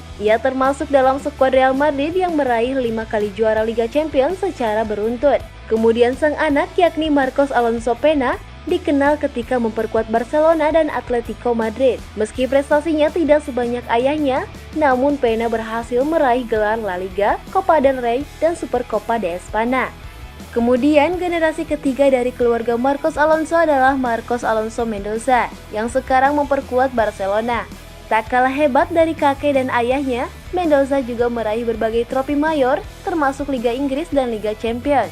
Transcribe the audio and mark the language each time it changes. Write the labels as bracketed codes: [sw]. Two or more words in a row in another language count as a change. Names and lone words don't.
[id] Ia termasuk dalam skuad Real Madrid yang meraih 5 kali juara Liga Champions secara beruntun. Kemudian sang anak yakni Marcos Alonso Pena dikenal ketika memperkuat Barcelona dan Atletico Madrid. Meski prestasinya tidak sebanyak ayahnya, namun Pena berhasil meraih gelar La Liga, Copa del Rey, dan Supercopa de España. Kemudian generasi ketiga dari keluarga Marcos Alonso adalah Marcos Alonso Mendoza yang sekarang memperkuat Barcelona. Tak kalah hebat dari kakek dan ayahnya, Mendoza juga meraih berbagai trofi mayor termasuk Liga Inggris dan Liga Champions.